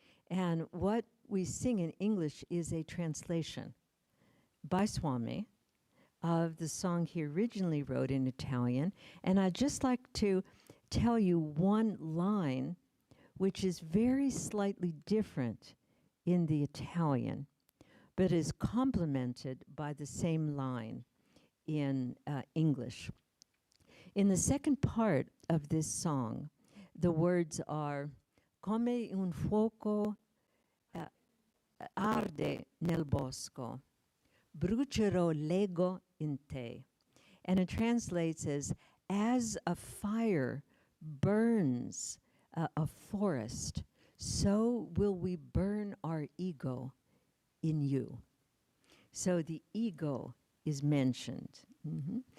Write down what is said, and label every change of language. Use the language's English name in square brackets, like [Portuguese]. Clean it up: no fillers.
[English] And what we sing in English is a translation by Swami of the song he originally wrote in Italian. And I'd just like to tell you one line which is very slightly different in the Italian, but is complemented by the same line in English. In the second part of this song, the words are, [Italian] come un fuoco arde nel bosco, brucerò l'ego in te. [English] And it translates as a fire burns a forest, so will we burn our ego in you. So the ego is mentioned. Mm-hmm.